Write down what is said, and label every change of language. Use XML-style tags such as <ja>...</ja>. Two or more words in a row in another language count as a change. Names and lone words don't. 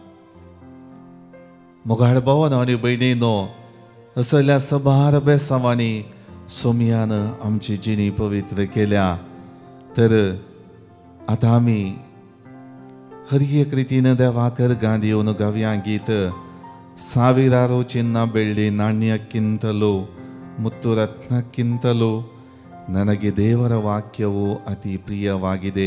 <kok>मोगाळ भावांनो आनी भयणींनो, असल्या सबार बेसांवांनी सोमयान आमची जिणी पवित्र केल्या. तर आतां आमी हर एक रितीन देवाक अर्घां दिवन गावया गीत</kok> <kn>ಸಾವಿರಾರು ಚಿನ್ನ ಬೆಳ್ಳಿ ನಾಣ್ಯಕ್ಕಿಂತಲೂ ಮುತ್ತು ರತ್ನಕ್ಕಿಂತಲೂ ನನಗೆ ದೇವರ ವಾಕ್ಯವು ಅತಿ ಪ್ರಿಯವಾಗಿದೆ.</kn>